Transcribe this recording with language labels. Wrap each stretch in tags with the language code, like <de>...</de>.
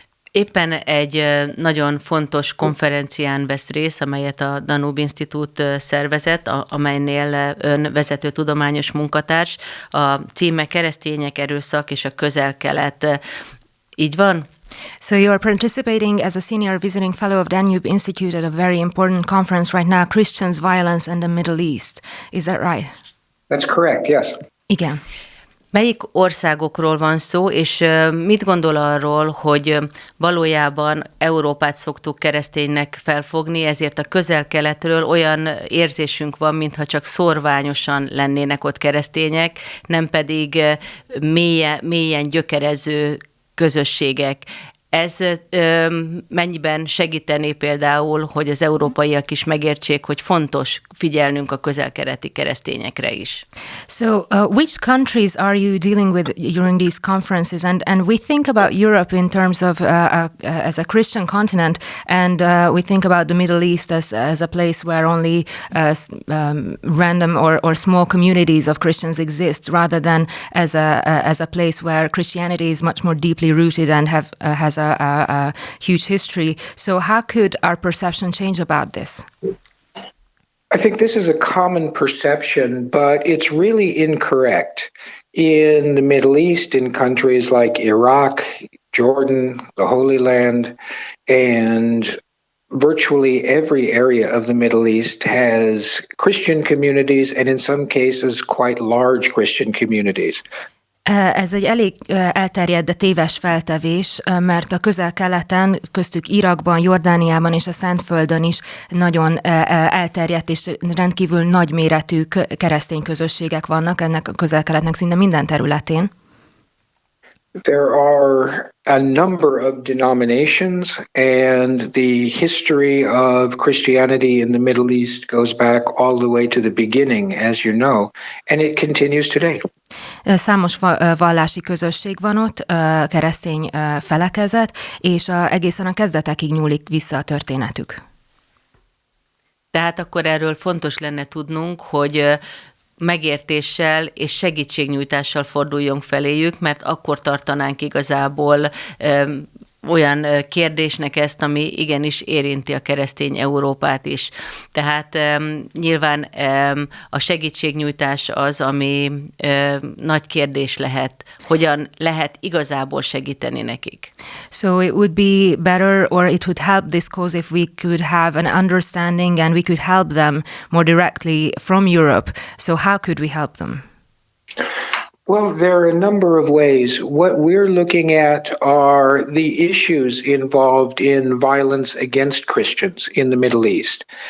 <hu>Éppen egy nagyon fontos konferencián vesz részt, amelyet a Danube Institute szervezett, amelynél ön vezető tudományos munkatárs. A címe Keresztények, erőszak és a Közel Kelet. Így van?</hu> <en>So you're participating as a senior visiting fellow of Danube Institute at a very important conference right now, Christians, Violence and the Middle East. Is that right? That's correct, yes.</en> <hu>Igen. Melyik országokról van szó, és mit gondol arról, hogy valójában Európát szoktuk kereszténynek felfogni, ezért a Közel-Keletről olyan érzésünk van, mintha csak szórványosan lennének ott keresztények, nem pedig mélyen gyökerező közösségek. Ez mennyiben segítené például, hogy az európaiak is megértsék, hogy fontos figyelnünk a közel-keleti keresztényekre is?</hu> <en>So which countries are you dealing with during these conferences? And we think about Europe in terms of as a Christian continent, and we think about the Middle East as a place where only random or small communities of Christians exist, rather than as a place where Christianity is much more deeply rooted and has a huge history. So how could our perception change about this? I think this is a common perception, but it's really incorrect. In the Middle East, in countries like Iraq, Jordan, the Holy Land, and virtually every area of the Middle East has Christian communities, and in some cases quite large Christian communities.</en> <hu>Ez egy elég elterjedt, de téves feltevés, mert a Közel-Keleten, köztük Irakban, Jordániában és a Szentföldön is nagyon elterjedt és rendkívül nagyméretű keresztény közösségek vannak ennek a Közel-Keletnek szinte minden területén.</hu> <en>There are a number of denominations, and the history of Christianity in the Middle East goes back all the way to the beginning, as you know, and it continues today.</en> <hu>Számos vallási közösség van ott, keresztény felekezet, és egészen a kezdetekig nyúlik vissza a történetük. Tehát akkor erről fontos lenne tudnunk, hogy megértéssel és segítségnyújtással forduljunk feléjük, mert akkor tartanánk igazából olyan kérdésnek ezt, ami igenis érinti a keresztény Európát is. Tehát nyilván a segítségnyújtás az, ami nagy kérdés lehet, hogyan lehet igazából segíteni nekik.</hu> <en>So it would be better, or it would help this cause if we could have an understanding and we could help them more directly from Europe. So how could we help them? Well, there are a number of ways. What we're looking at are the issues involved in violence against Christians in the Middle East.</en>